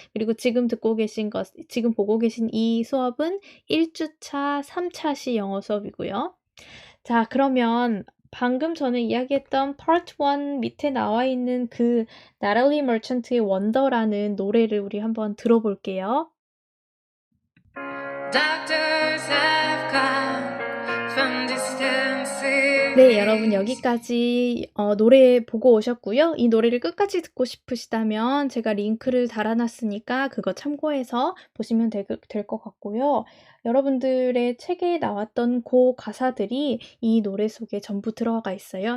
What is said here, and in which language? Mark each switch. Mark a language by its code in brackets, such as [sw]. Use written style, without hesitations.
[ko] 그리고 지금 지금 보고 계신 이 수업은 1주차 3차시 영어 수업이고요. 자, 그러면 방금 전에 이야기했던 Part 1 밑에 나와 있는 그 나탈리 머천트의 원더라는 노래를 우리 한번 들어볼게요. [en] Doctors have come from distant cities. [ko] 네, 여러분 여기까지 노래 보고 오셨고요. 이 노래를 끝까지 듣고 싶으시다면 제가 링크를 달아놨으니까 그거 참고해서 보시면 될 것 같고요. 여러분들의 책에 나왔던 그 가사들이 이 노래 속에 전부 들어가 있어요.